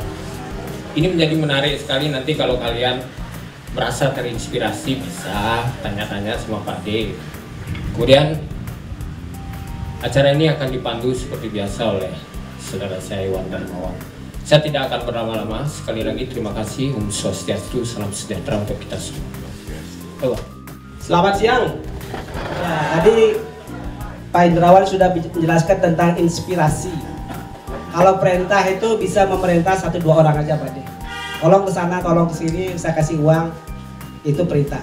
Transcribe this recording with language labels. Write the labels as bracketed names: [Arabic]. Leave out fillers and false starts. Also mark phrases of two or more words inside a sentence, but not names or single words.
[Indonesian] Ini menjadi menarik sekali, nanti kalau kalian merasa terinspirasi bisa tanya-tanya sama Pak D. Kemudian acara ini akan dipandu seperti biasa oleh saudara saya Iwan Darmawan. Saya tidak akan berlama-lama. Sekali lagi terima kasih. [Balinese] Om Swastiastu, [Indonesian] salam sejahtera untuk kita semua. Selamat siang. Ya, tadi Pak Indrawan sudah menjelaskan tentang inspirasi. Kalau perintah itu bisa memerintah 1-2 orang aja Pak De. Tolong ke sana, tolong ke sini, saya kasih uang, itu perintah.